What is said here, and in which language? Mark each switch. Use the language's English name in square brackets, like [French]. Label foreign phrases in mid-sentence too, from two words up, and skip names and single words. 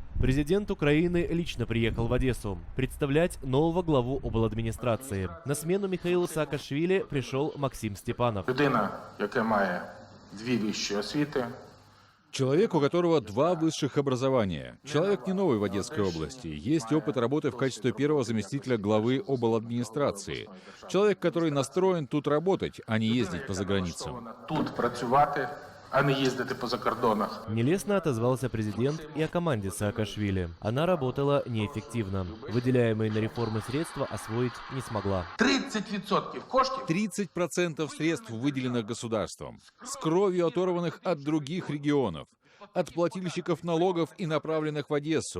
[Russian] Президент Украины лично приехал в Одессу представлять нового главу обладминистрации. На смену Михаилу Саакашвили пришел Максим Степанов. [Ukrainian] Людина, яка має дві вищі освіти. [Russian] Человек, у которого 2 высших образования. Человек не новый в Одесской области. Есть опыт работы в качестве первого заместителя главы обладминистрации. Человек, который настроен тут работать, а не ездить по заграницам. [Ukrainian] Тут працювати, а не їздити по закордонах. [Russian] Нелестно отозвался президент и о команде Саакашвили. Она работала неэффективно. Выделяемые на реформы средства освоить не смогла. [Ukrainian] 30% коштів [Russian] 30% средств, выделенных государством, с кровью оторванных от других регионов, от плательщиков налогов и направленных в Одессу.